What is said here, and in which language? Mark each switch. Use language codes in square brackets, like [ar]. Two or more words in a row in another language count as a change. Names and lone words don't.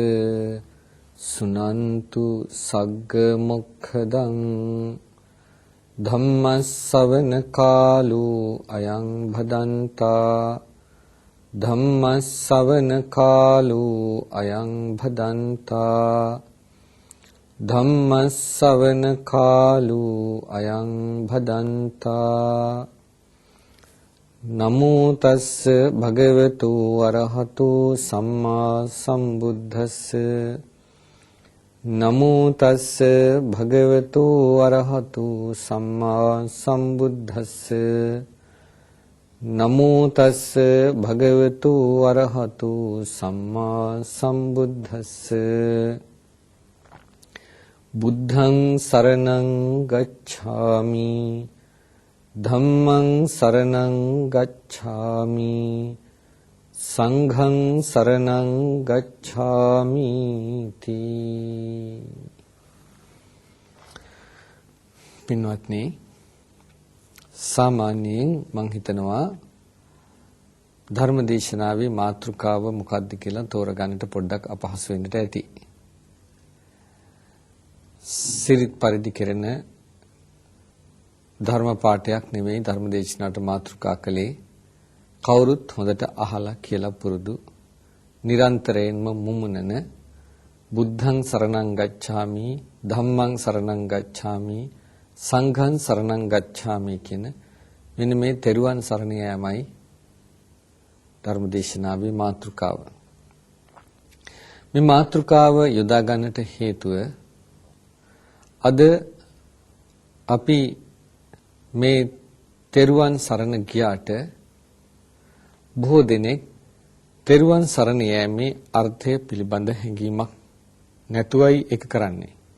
[pi] සුනන්තු සග්ග මොක්ඛදං ධම්මස්සවන කාලෝ අයං භදන්තා ධම්මස්සවන කාලෝ අයං භදන්තා ධම්මස්සවන කාලෝ අයං භදන්තා නමෝ තස්ස භගවතු අරහතෝ සම්මා සම්බුද්දස්ස නමෝ තස්ස භගවතු අරහතෝ සම්මා සම්බුද්දස්ස නමෝ තස්ස භගවතු අරහතෝ සම්මා සම්බුද්දස්ස බුද්ධං සරණං ගච්ඡාමි ධම්මං සරණං ගච්ඡාමි සංඝං සරණං ගච්ඡාමි තී. [si] පින්වත්නි, සාමාන්‍යයෙන් මං හිතනවා ධර්මදේශනාවේ මාතෘකාව මොකක්ද කියලා තෝරගන්නට පොඩ්ඩක් අපහසු වෙන්නට ඇති. සිරිත් පරිදි කෙරෙන ධර්ම පාඨයක් නෙමෙයි ධර්මදේශනාවට මාතෘකා කළේ. කවුරුත් හොඳට අහලා කියලා පුරුදු නිරන්තරයෙන්ම මුමුණන [pi] බුද්ධං සරණං ගච්ඡාමි ධම්මං සරණං ගච්ඡාමි සංඝං සරණං ගච්ඡාමි [si] කියන මෙන්න මේ තෙරුවන් සරණ යාමයි ධර්මදේශනාවේ මාතෘකාව. මේ මාතෘකාව යොදා ගන්නට හේතුව අද අපි මේ තෙරුවන් සරණ ගියාට බොහෝ දෙනෙක් තෙරුවන් සරණ යෑමේ අර්ථය පිළිබඳ හැඟීමක් නැතුවයි ඒක කරන්නේ.